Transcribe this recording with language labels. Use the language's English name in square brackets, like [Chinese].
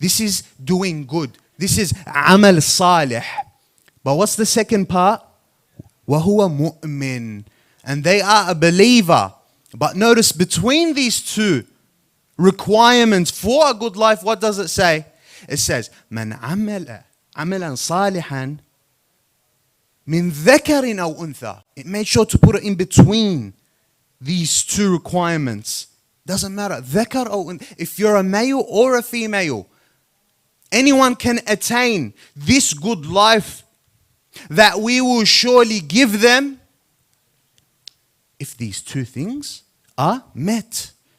[English] This is doing good. This is amal salih. But what's the second part? [Arabic] وَهُوَ مُؤْمِن. [English] And they are a believer. But notice between these two requirements for a good life, what does it say? It says, [Arabic] مَنْ عَمَلَ عَمَلًا صَالِحًا مِنْ ذَكَرٍ أَوْ أُنْثَى. [English] It made sure to put it in between these two requirements. Doesn't matter. Dhakar or if you're a male or a female, anyone can attain this good life that we will surely give them if these two things are met.